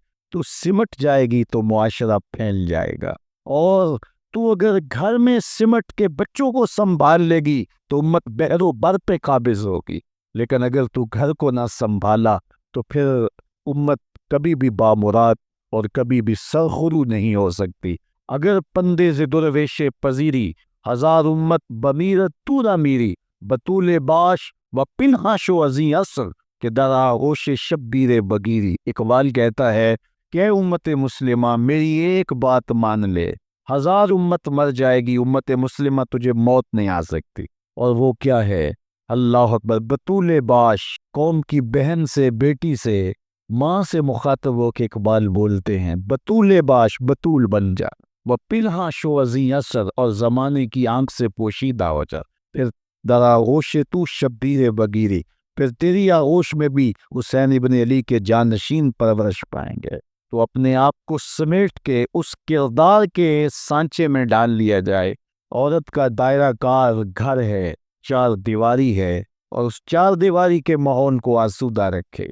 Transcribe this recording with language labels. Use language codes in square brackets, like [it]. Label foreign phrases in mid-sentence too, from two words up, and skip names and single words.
[ur] تو سمٹ جائے گی تو معاشرہ پھیل جائے گا، اور تو اگر گھر میں سمٹ کے بچوں کو سنبھال لے گی تو امت بحر و بر پہ قابض ہوگی، لیکن اگر تو گھر کو نہ سنبھالا تو پھر امت کبھی بھی بامراد اور کبھی بھی سرخرو نہیں ہو سکتی۔ [fa] اگر پندے ز درویش پذیری، ہزار امت بمیرت تو نہ میری، بطول باش و پنہاش و ازیں اثر کہ در آغوش شبیر بگیری۔ [ur] اقبال کہتا ہے کہ اے امت مسلمہ میری ایک بات مان لے، ہزار امت مر جائے گی، امت مسلمہ تجھے موت نہیں آ سکتی، اور وہ کیا ہے؟ [ar] اللہ اکبر۔ [fa] بطول باش، [ur] قوم کی بہن سے، بیٹی سے، ماں سے مخاطب ہو کے اقبال بولتے ہیں [fa] بطول باش، [ur] بطول بن جا، وہ [fa] پنہاں شو ازیں اثر، [ur] اور زمانے کی آنکھ سے پوشیدہ ہو جا، پھر [fa] در آغوش تو شبیر بگیری، [ur] پھر تیری آغوش میں بھی حسین ابن علی کے جانشین پرورش پائیں گے۔ تو اپنے آپ کو سمیٹ کے اس کردار کے سانچے میں ڈال لیا جائے۔ عورت کا دائرہ کار گھر ہے، چار دیواری ہے، اور اس چار دیواری کے ماحول کو آسودہ رکھے۔